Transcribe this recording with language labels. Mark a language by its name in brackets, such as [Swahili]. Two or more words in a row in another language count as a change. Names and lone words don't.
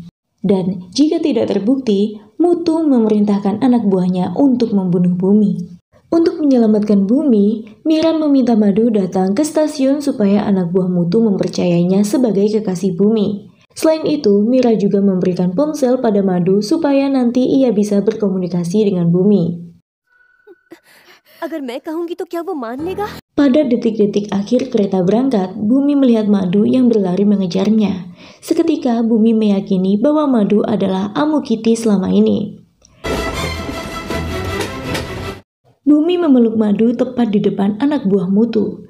[Indonesian] Dan jika tidak terbukti, Mutu memerintahkan anak buahnya untuk membunuh Bumi. Untuk menyelamatkan Bumi, Mira meminta Madu datang ke stasiun supaya anak buah Mutu mempercayainya sebagai kekasih Bumi. Selain itu, Mira juga memberikan ponsel pada Madu supaya nanti ia bisa berkomunikasi dengan Bumi. [Hindi] अगर मैं कहूंगी तो क्या वो मान लेगा? [Indonesian] Pada detik-detik akhir kereta berangkat, Bumi melihat Madu yang berlari mengejarnya. Seketika Bumi meyakini bahwa Madu adalah Amukiti selama ini. Bumi memeluk Madu tepat di depan anak buah Mutu.